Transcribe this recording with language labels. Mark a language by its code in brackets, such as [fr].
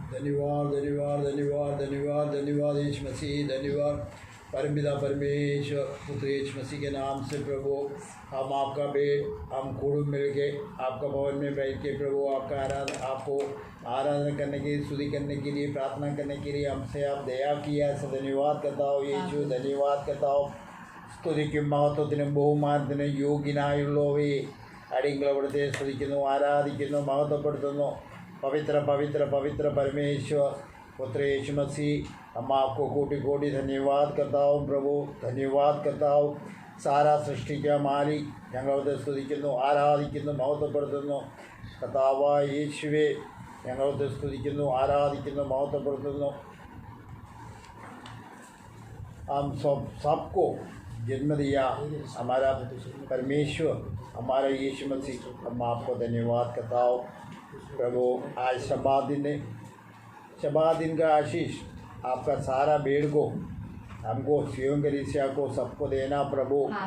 [hi] धन्यवाद धन्यवाद धन्यवाद धन्यवाद धन्यवाद यीशु मसीह, धन्यवाद परमपिता परमेश्वर पुत्र यीशु मसीह के नाम से प्रभु। हम आपका बेट, हम कुटुंब मिल के आपका भवन में बैठ के प्रभु आपको आराधना करने के लिए, स्तुति करने के लिए, प्रार्थना करने के लिए हमसे आप दया किया, ऐसा धन्यवाद करता हूँ यीशु, धन्यवाद करता हूँ। [ml] സ്തുതിക്കും മഹത്വത്തിനും ബഹുമാനത്തിനും യോഗ്യനായുള്ളവേ അടിയങ്ങളവിടുത്തെ സ്തുതിക്കുന്നു, ആരാധിക്കുന്നു, മഹത്വപ്പെടുത്തുന്നു। [hi] पवित्र पवित्र पवित्र परमेश्वर पुत्र यीशु मसीह, हम आपको कोटि कोटि धन्यवाद करता हूँ प्रभु, धन्यवाद करता हूँ। सारा सृष्टि के मालिक [ml] ഞങ്ങളോട് സ്തുതിക്കുന്നു, ആരാധിക്കുന്നു, മഹത്വപ്പെടുത്തുന്നു। കർത്താവായ യേശുവേ ഞങ്ങളോട് സ്തുതിക്കുന്നു, ആരാധിക്കുന്നു, മഹത്വപ്പെടുത്തുന്നു। [hi] हम सबको जन्म दिया हमारा परमेश्वर, हमारा यीशु मसीह, हम आपको धन्यवाद करता हूँ प्रभु। आज शब्बात दिन है, शब्बात दिन का आशीष आपका सारा भीड़ को, हमको सियोन कलीसिया को, सबको देना प्रभु।